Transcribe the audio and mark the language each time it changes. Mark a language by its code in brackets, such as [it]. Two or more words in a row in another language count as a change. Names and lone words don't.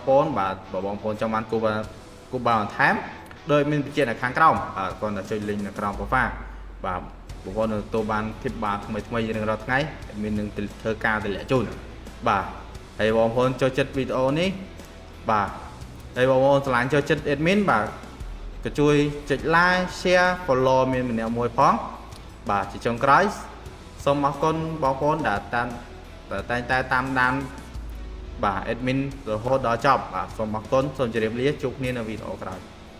[km] ប្អូនបាទបើបងប្អូនចង់បានគូបាបន្ថែមដោយមានបញ្ជាក់នៅខាងក្រោមបាទគ្រាន់តែចុច link នៅក្រោម profile បាទបងប្អូននឹងទទួលបានធីបបាថ្មីរៀងរាល់ថ្ងៃមាននឹងធ្វើការទម្លាក់ជូនបាទហើយបងប្អូនចូលចិត្តវីដេអូនេះបាទហើយបងប្អូនឆ្លាញ់ចូលចិត្ត admin បាទក៏ជួយចុច [en] like share follow [km] មានម្នាក់មួយផងបាទជាចុងក្រោយសូមអរគុណបងប្អូនដែលតែងតែតាមដានបាទ admin រហូតដល់ចប់បាទសូមអរគុណសូមជម្រាបលាជួបគ្នានៅវីដេអូក្រោយ